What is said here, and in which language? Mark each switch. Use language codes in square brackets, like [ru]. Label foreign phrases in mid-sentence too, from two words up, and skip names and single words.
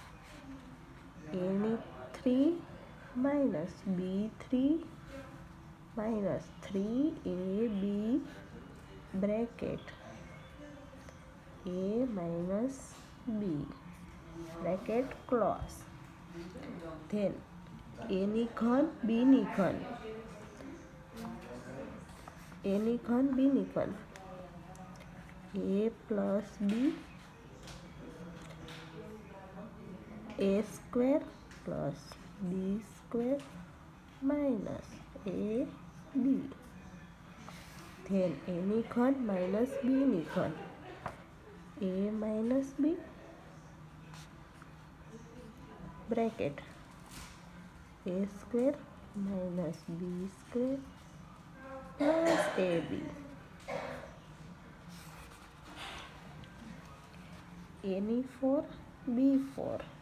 [en] A3 minus b3 minus 3ab bracket a minus b bracket close. [gu] Then a ની ઘન b ની ઘન. a ની ઘન b ની ઘન. [en] a plus b a square plus b square minus ab. [gu] Then a ની ઘન minus b ની ઘન. [en] a minus b bracket a square minus b square plus ab. [gu] a ની 4 b4.